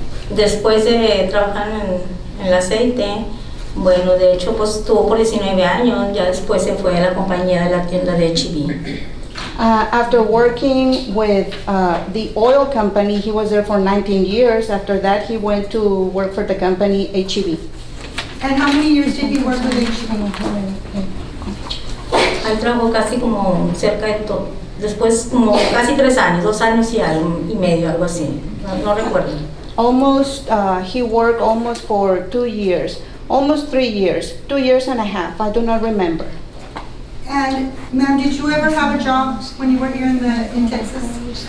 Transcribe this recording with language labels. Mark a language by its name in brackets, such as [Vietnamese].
[Spanish] Después de trabajar en el aceite, bueno, de hecho, pues estuvo por 19 años, ya después se fue a la compañía de la tienda de H&B. [English] After working with the oil company, he was there for 19 years. After that, he went to work for the company H&B. And how many years did he work with H&B? [Spanish] Ahí trabajó casi como cerca de todo, después como casi 3 años, 2 años y medio, algo así, no recuerdo. [English] Almost, he worked almost for 2 years, almost 3 years, 2 years and a half, I do not remember. And ma'am, did you ever have a job when you were here in Texas?